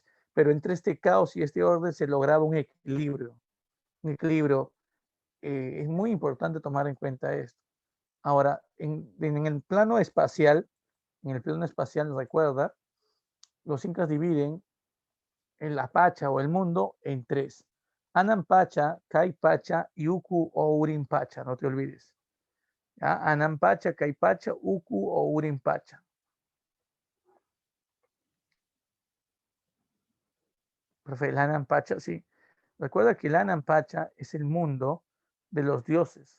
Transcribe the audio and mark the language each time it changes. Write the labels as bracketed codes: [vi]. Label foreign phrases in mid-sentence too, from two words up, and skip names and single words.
[es] Pero entre este caos y este orden se lograba un equilibrio. Un equilibrio. Es muy importante tomar en cuenta esto. Ahora, en el plano espacial, recuerda, los incas dividen la Pacha o el mundo en tres. Anam-Pacha, Kai-Pacha y Uku o Urim-Pacha, no te olvides. ¿Ya? Anam-Pacha, Kai-Pacha, Uku o Urim-Pacha. Profe, el Anam-Pacha, sí. Recuerda que el Anam-Pacha es el mundo de los dioses.